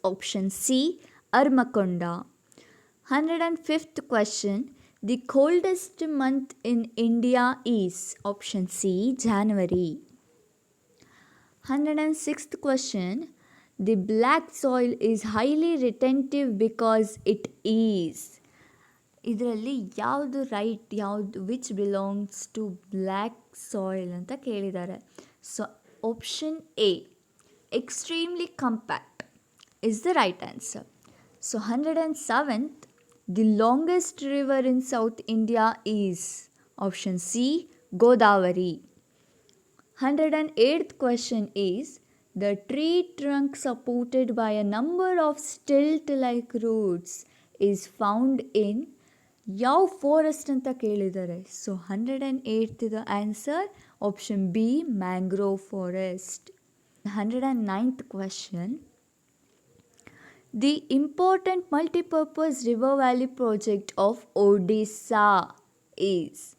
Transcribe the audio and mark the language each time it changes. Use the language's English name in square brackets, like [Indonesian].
[English] Option C Armakonda. 105th question. The coldest month in India is. Option C January. 106th question. The black soil is highly retentive because it is. [Kannada] ಇದರಲ್ಲಿ ಯಾವುದು right, ಯಾವುದು [English] which belongs to black soil [Kannada] ಅಂತ ಕೇಳಿದ್ದಾರೆ. [English] So option A extremely compact is the right answer. So 107th. The longest river in South India is. Option C Godavari. 108th question is the tree trunk supported by a number of stilt-like roots is found in. [Kannada] ಯಾವ forest ಅಂತ ಕೇಳಿದ್ದಾರೆ. [English] So 108th the answer option B mangrove forest. 109th question. The important multipurpose river valley project of Odisha is.